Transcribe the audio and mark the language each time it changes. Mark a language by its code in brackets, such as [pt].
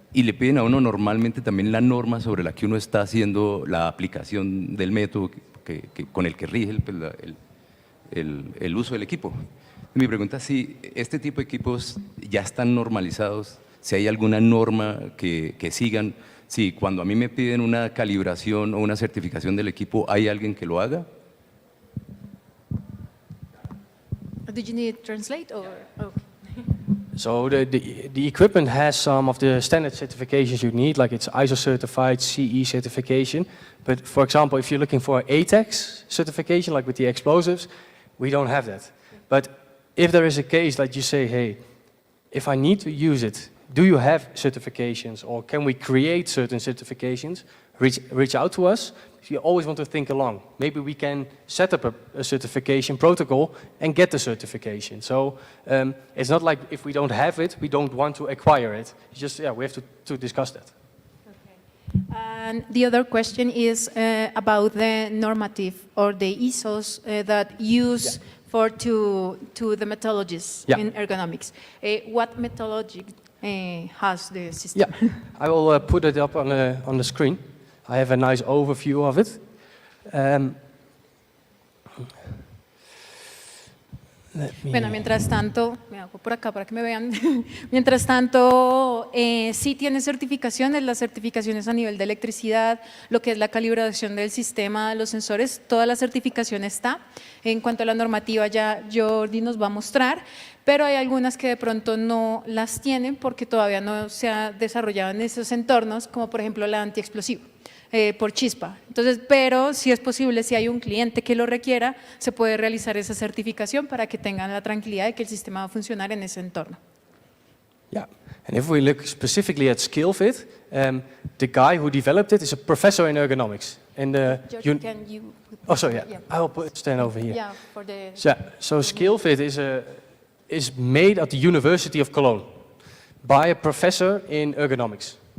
[es] Y le piden a uno normalmente también la norma sobre la que uno está haciendo la aplicación del método con el que rige el uso del equipo. Mi pregunta es si este tipo de equipos ya están normalizados, si hay alguna norma que sigan, si cuando a mí me piden una calibración o una certificación del equipo, ¿hay alguien que lo haga? [en] Did you need to translate or? Okay. So the equipment has some of the standard certifications you need, like it's ISO certified, CE certification. But for example, if you're looking for ATEX certification, like with the explosives, we don't have that. But if there is a case that you say, hey, if I need to use it, do you have certifications or can we create certain certifications? Reach out to us. You always want to think along. Maybe we can set up a certification protocol and get the certification. So it's not like if we don't have it, we don't want to acquire it. It's just, yeah, we have to discuss that. Okay. And the other question is about the normative or the ISOs that use for to the methodologies in ergonomics. What methodology has the system? Yeah, I will put it up on the screen. I have a nice overview of it. [es] Bueno, mientras tanto, me hago por acá para que me vean. Mientras tanto, sí tiene certificaciones, las certificaciones a nivel de electricidad, lo que es la calibración del sistema, los sensores, toda la certificación está. En cuanto a la normativa, ya Jordi nos va a mostrar, pero hay algunas que de pronto no las tienen porque todavía no se ha desarrollado en esos entornos, como por ejemplo la antiexplosivo. Por chispa. Entonces, pero si es posible, si hay un cliente que lo requiera, se puede realizar esa certificación para que tengan la tranquilidad de que el sistema va a funcionar en ese entorno. [en] Yeah, and if we look specifically at SkillFit, the guy who developed it is a professor in ergonomics. And George, can you oh, sorry, yeah. I will stand over here. Yeah, for the So SkillFit is made at the University of Cologne by a professor in ergonomics.